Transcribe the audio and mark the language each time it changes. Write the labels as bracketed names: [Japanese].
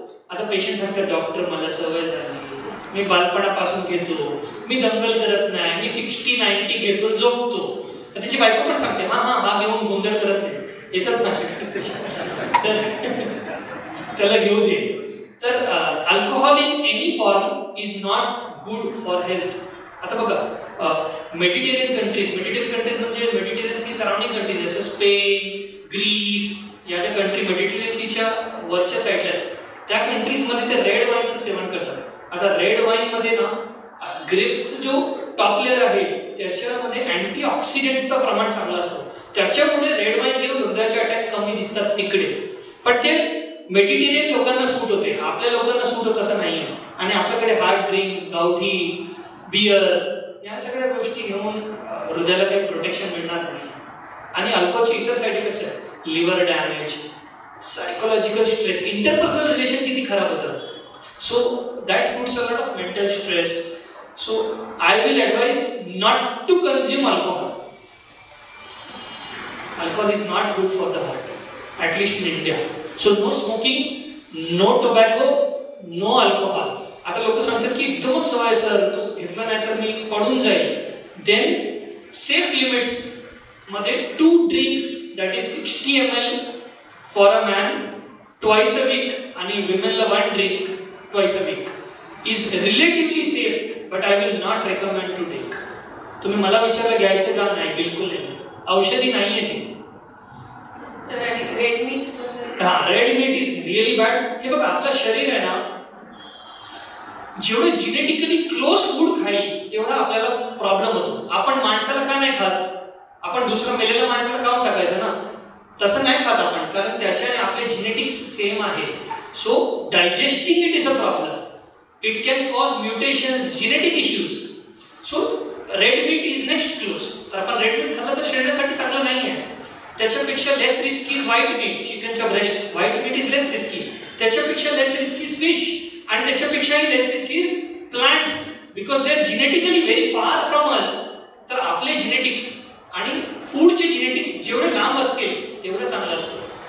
[Marathi] आता पेशंट सांगतात डॉक्टर मला सवय झाली, मी बालपणापासून घेतो, मी दंगल करत नाही, मी 60-90 घेतो, झोपतो. त्याची बायको पण सांगते हा घेऊन गोंधळ करत नाही, येतात माझ्याकडे पेशंट तर त्याला घेऊ दे. [English] तर alcohol in any form is not good for health. [Marathi] आता बघा मेडिटेरियन कंट्रीज म्हणजे मेडिटेरियन सी सराउंडिंग कंट्रीज जसं स्पेन, ग्रीस या ज्या कंट्री मेडिटेरियन सीच्या वरच्या साईडला आहेत त्या कंट्रीजमध्ये ते रेड वाईनचं सेवन करतात. आता रेड वाईनमध्ये ना ग्रेप्स जो टॉप लेअर आहे त्याच्यामध्ये अँटीऑक्सिडेंटचं प्रमाण चांगलं असतं, त्याच्यामुळे रेड वाईन घेऊन हृदयाचे अटॅक कमी दिसतात तिकडे. पण ते मेडिटेरियन लोकांना सूट होते, आपल्या लोकांना सूट होत असं नाही आहे. आणि आपल्याकडे हार्ड ड्रिंक्स, गावठी, बियर या सगळ्या गोष्टी घेऊन हृदयाला काही प्रोटेक्शन मिळणार नाही. आणि अल्कोहलचे इतर साईड इफेक्ट्स आहेत, liver damage, psychological stress, interpersonal relation किती खराब होतं. [English] So that puts a lot of mental stress. So I will advise not to consume alcohol. Alcohol is not good for the heart, at least in India. So no smoking, no tobacco, no alcohol. [Marathi] आता लोक सांगतात की एकदमच सवय sir, तो घेतला नाही तर मी पडून जाईल. [English] Then safe limits मध्ये 2 drinks, that is 60 ml for a man twice a week, [Marathi] आणि [English] womenला 1 drink twice a week is relatively safe. But I will not recommend to take. [Marathi] तुम्ही मला विचारलं घ्यायचं का नाही, बिलकुल नाही, औषधी नाहीये ती. सर आणि red meat, [English] Red meat is really bad. [Marathi] हे बघा आपलं शरीर आहे ना, जेवढं जिनेटिकली क्लोज फूड खाईल तेवढा आपल्याला प्रॉब्लेम होतो. आपण माणसाला का नाही खात, आपण दुसऱ्या मेलेल्या माणसाला काऊन टाकायचं ना, तसं नाही खात आपण, कारण त्याच्याने आपले जिनेटिक्स सेम आहे. [English] So digesting it is a problem. It can cause mutations, genetic issues. So red meat is next close. [Marathi] तर आपण रेड मीट खाल्लं तर शरीरासाठी चांगलं नाही आहे. त्याच्यापेक्षा [English] Less risky is white meat. [Marathi] चिकनच्या [English] Breast white meat is less risky. [Marathi] त्याच्यापेक्षा [English] less risky is fish, [Marathi] आणि त्याच्यापेक्षाही [English] Less risky is plants, because they are genetically very far from us. [Marathi] तर आपले जेनेटिक्स आणि फूडचे जेनेटिक्स जेवढे लांब असतील तेवढं चांगलं असतं.